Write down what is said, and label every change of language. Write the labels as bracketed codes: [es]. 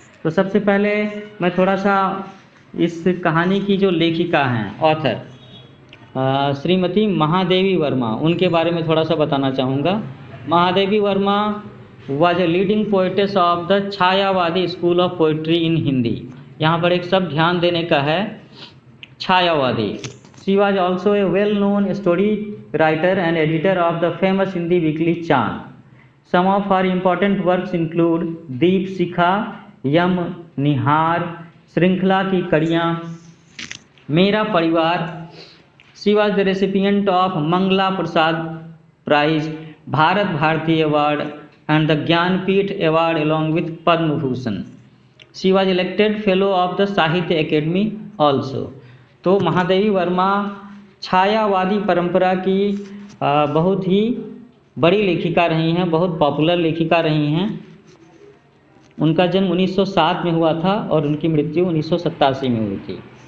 [hi] तो सबसे पहले मैं थोड़ा सा इस कहानी की जो लेखिका हैं ऑथर श्रीमती महादेवी वर्मा उनके बारे में थोड़ा सा बताना चाहूँगा। [en] Mahadevi Verma was a leading poetess of the Chhayavadi school of poetry in Hindi. [hi] यहाँ पर एक शब्द ध्यान देने का है, छायावादी। [en] She was also a well-known story writer and editor of the famous Hindi weekly Chand. Some of her important works include Deepshikha, Yama, Nihar, Shrinkhala Ki Kadiyan, Mera Pariwar. She was the recipient of Mangla Prasad prize, Bharat Bharati award and the Jnanpith award along with Padma Bhushan. She was elected fellow of the Sahitya academy also. [hi] तो महादेवी वर्मा छायावादी परंपरा की बहुत ही बड़ी लेखिका रही हैं, बहुत पॉपुलर लेखिका रही हैं। उनका जन्म 1907 में हुआ था और उनकी मृत्यु 1987 में हुई थी।